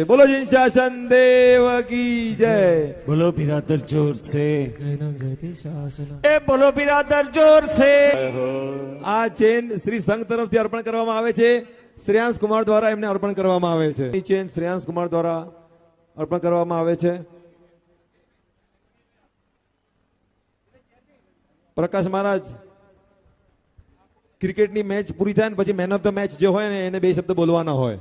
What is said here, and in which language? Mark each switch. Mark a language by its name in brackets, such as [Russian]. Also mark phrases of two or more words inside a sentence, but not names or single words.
[Hindi] बोलो जैन शासन देव की जय। बोलो बिरादर जोर से जयति शासन ए बोलो बिरादर जोर से। [Gujarati] આ ચેન શ્રી સંઘ તરફથી અર્પણ કરવામાં આવે છે। શ્રેયાંશ કુમાર દ્વારા એમને અર્પણ કરવામાં આવે છે। એ ચેન શ્રેયાંશ કુમાર દ્વારા અર્પણ કરવામાં આવે છે। પ્રકાશ મહારાજ ક્રિકેટની મેચ પૂરી થાય ને પછી [English] man of the match [Gujarati] જે હોય ને એને બે શબ્દ બોલવાના હોય।